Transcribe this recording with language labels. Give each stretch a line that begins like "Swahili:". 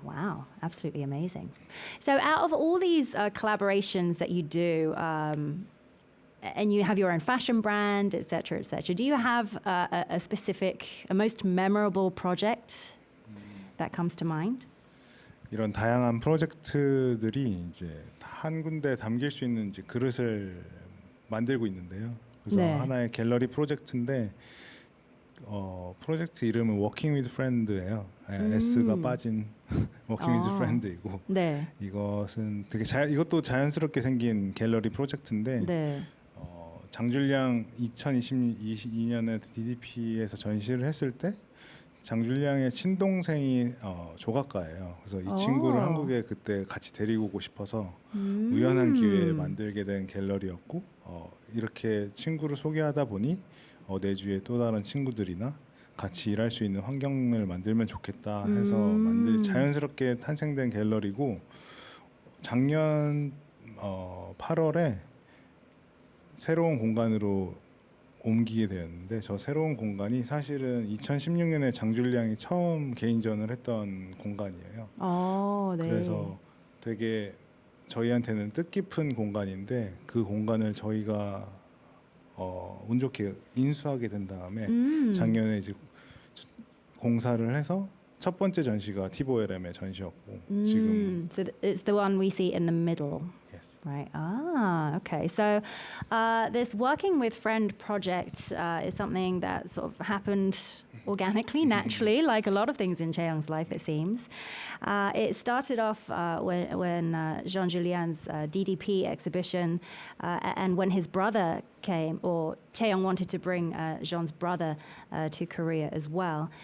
English: Wow, absolutely amazing. So out of all these collaborations that you do, and you have your own fashion brand, et cetera, do you have a specific, a most memorable project that comes to mind?
Korean: 이런 다양한 프로젝트들이 이제 한 군데 담길 수 있는 이제 그릇을 만들고 있는데요. 그래서 네. 하나의 갤러리 프로젝트인데 프로젝트 이름은 Working with Friend예요. S가 빠진 Working with Friend이고 네. 이것은 되게 이것도 자연스럽게 생긴 갤러리 프로젝트인데 네. 장줄량 2022년에 DDP에서 전시를 했을 때 장줄량의 친동생이 조각가예요. 그래서 이 친구를 한국에 그때 같이 데리고 오고 싶어서 우연한 기회에 만들게 된 갤러리였고 이렇게 친구를 소개하다 보니 내주에 또 다른 친구들이나 같이 일할 수 있는 환경을 만들면 좋겠다 해서 자연스럽게 탄생된 갤러리고 작년 8월에 새로운 공간으로 옮기게 되었는데 저 새로운 공간이 사실은 2016년에 장줄량이 처음 개인전을 했던 공간이에요. 네. 그래서 되게 저희한테는 뜻깊은 공간인데 그 공간을 저희가 운 좋게 인수하게 된 다음에 작년에 이제 공사를 해서 첫 번째 전시가 티보에렘의 전시였고 지금
English: So it's the one we see in the middle. yes. Right. Okay. So this working with friend project is something that sort of happened organically, naturally, like a lot of things in Chaeyoung's life, it seems. It started off when Jean Julien's DDP exhibition and when his brother came, or Chaeyoung wanted to bring Jean's brother to Korea as well.